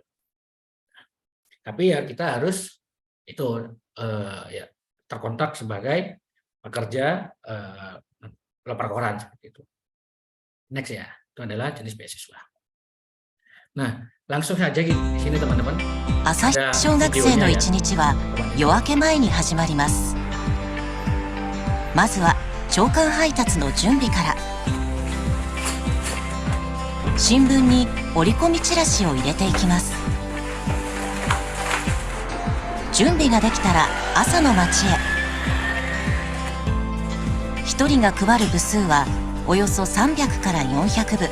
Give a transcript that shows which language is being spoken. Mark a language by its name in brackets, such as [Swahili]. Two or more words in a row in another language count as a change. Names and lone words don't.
[Indonesian] Tapi ya kita harus itu ya terkontrak sebagai pekerja lapor koran seperti itu. Next ya, itu adalah jenis beasiswa. Nah, langsung saja di sini teman-teman. [Japanese] 朝日小学生の一日は夜明け前に始まります。まずは朝刊配達の準備から。新聞に折り込みチラシを入れていきます。準備ができたら朝の街へ。1人が配る部数はおよそ300から400部。